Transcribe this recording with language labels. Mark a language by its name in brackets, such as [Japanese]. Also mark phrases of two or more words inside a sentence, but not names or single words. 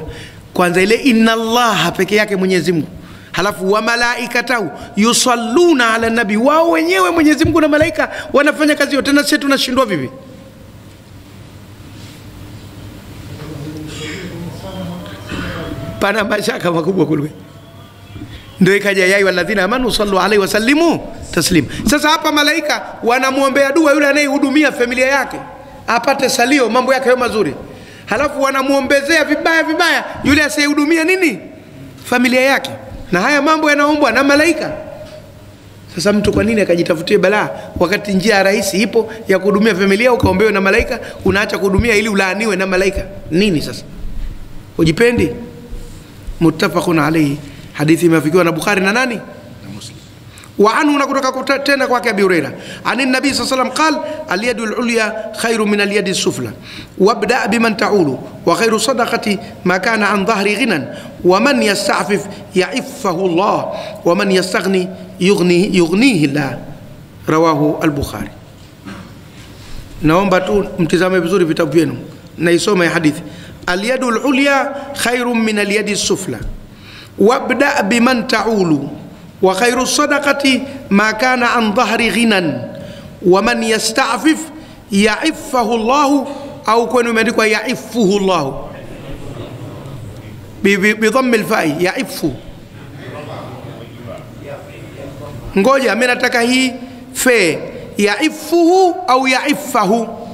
[Swahili] Kwanza ile [Arabic] إن الله [Swahili] peke yake Mwenyezi Mungu, halafu [Arabic] وملائكته يصلون على النبي, [Swahili] wao wenyewe Mwenyezi Mungu na malaika wanafanya kazi yote, na sisi tunashindwa vipi? Pana mashaka makubwa kule. Ndio ikaja [Arabic] يا أيها الذين آمنوا صلوا عليه وسلموا تسليما. [Swahili] Sasa hapa malaika wanamuombea dua yule anayehudumia familia yake apate salio, mambo yake yawe mazuri, halafu wanamuombezea vibaya yule asiyehudumia nini? Familia yake. Na haya mambo yanaombwa na malaika. Sasa mtu kwa nini akajitafutie balaa wakati njia rahisi ipo ya kuhudumia familia, ukaombewe na malaika, unaacha kuhudumia ili ulaaniwe na malaika? Nini sasa? Ujipendi? [Arabic] متفق عليه, [Swahili] hadithi imefikiwa na Bukhari na nani? [Arabic] Na Muslim. وعنه, [Swahili] nakutoka tena kwake [Arabic] أبي هريرة عن النبي صلى الله عليه وسلم قال اليد العليا خير من اليد السفلى وابدأ بمن تعول وخير الصدقة ما كان عن ظهر غنى ومن يستعفف يعفه الله ومن يستغن يغنه الله. رواه البخاري. [Swahili] Naomba tu mtizame vizuri vitabu vyenu na isome hadithi. [Arabic] اليد العليا خير من اليد السفلى وابدأ بمن تعول وخير الصدقة ما كان عن ظهر غنى ومن يستعفف يعفه الله, [Swahili] au kwenu imeandikwa [Arabic] يعفه الله بضم الفاء, ya'iffu. [Swahili] Ngoja mimi nataka hii fe, ya'iffuhu au ya'iffahu?